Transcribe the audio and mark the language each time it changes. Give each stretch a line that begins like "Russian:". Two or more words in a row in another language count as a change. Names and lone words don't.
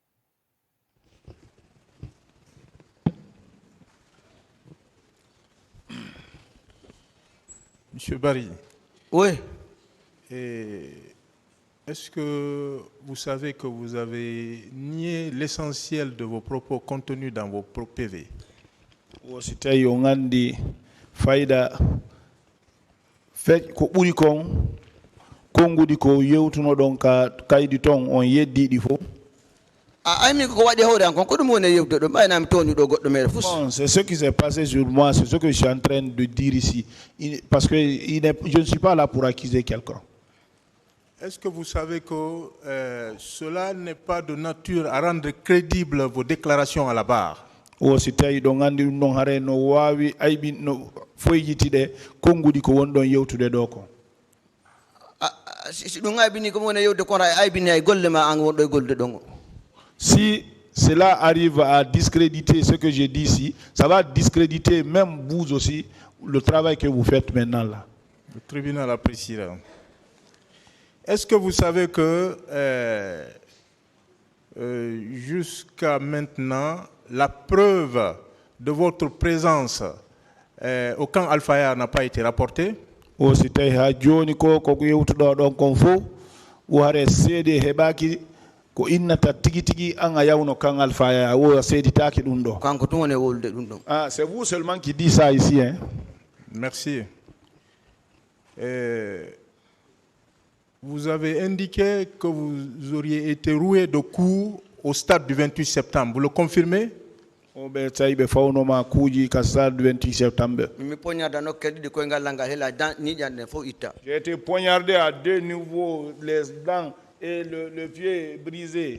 French: Monsieur Barry. Oui. Est-ce que vous savez que vous avez nié l'essentiel de vos propos contenus dans vos PV?
Fula: Si tawi o gandi fayda ko ɓuri kon konngudi ko yewtuno ɗon ka kaydi ton on yeddiɗi fof.
French: C'est ce qui s'est passé sur moi, c'est ce que je suis en train de dire ici, parce que je ne suis pas là pour accuser quelqu'un. Est-ce que vous savez que cela n'est pas de nature à rendre crédibles vos déclarations à la barre?
Fula: Si tawi ɗo gandi ɗum ɗon hare no wawi aybino foyjitiɗe konngudi ko woni ɗon yewtude ɗo ko.
French: Si cela arrive à discréditer ce que je dis ici, ça va discréditer même vous aussi le travail que vous faites maintenant là. Le tribunal appréciera. Est-ce que vous savez que jusqu'à maintenant, la preuve de votre présence au camp Al-Fayar n'a pas été rapportée?
Fula: Si tawi ha joni ko yewtuɗo ɗon kon fof o hare seede heɓaki ko innata tigi tigi an a yawno kan Al-Fayar o seeditaki ɗum ɗo.
French: C'est vous seulement qui dit ça ici, hein? Merci. Vous avez indiqué que vous auriez été roué de coups au stade du 28 septembre. Vous le confirmez? J'ai été poignardé à deux niveaux, les dents et le pied brisé.